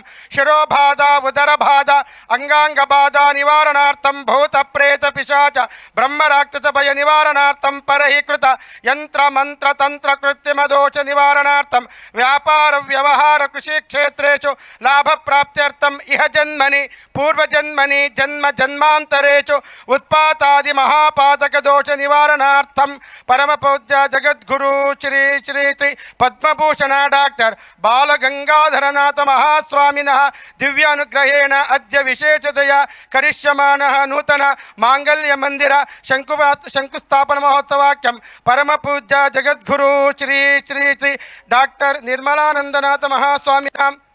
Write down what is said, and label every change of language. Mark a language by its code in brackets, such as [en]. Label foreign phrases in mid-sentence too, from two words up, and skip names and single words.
[sa] ಶಿರೋಬಾಧ ಉದರ ಬಾಧ ಅಂಗಾಂಗ ಬಾಧ ನಿವಾರಣಾರ್ಥಂ ಭೂತ ಪ್ರೇತ ಪಿಶಾಚ ಬ್ರಹ್ಮ ರಾಕ್ಷಸ ಭಯ ನಿವಾರಣಾರ್ಥಂ ಪರಹೀಕೃತ ಯಂತ್ರ ಮಂತ್ರ ತಂತ್ರ ಕೃತ್ರಿಮ ದೋಷ ನಿವಾರಣಾರ್ಥಂ ವ್ಯಾಪಾರ ವ್ಯವಹಾರ ಕೃಷಿ ಕ್ಷೇತ್ರೇಷು ಲಾಭ ప్రాప్త్యర్థం ఇహ జన్మని పూర్వజన్మని జన్మ జన్మాంతరేషు ఉత్పాతాది మహాపాతక దోష నివారణార్థం పరమ పూజ్య జగద్గురు శ్రీ శ్రీ శ్రీ పద్మభూషణ డాక్టర్ బాలగంగాధరనాథ మహాస్వామినః దివ్యానుగ్రహేణ అద్య విశేషతయా కరిష్యమాణः నూతన మాంగళ్య మందిర శంకుస్థాపన మహోత్సవాఖ్యం పరమ పూజ్య జగద్గురు శ్రీ శ్రీ శ్రీ డాక్టర్ నిర్మలానందనాథ మహాస్వామినాం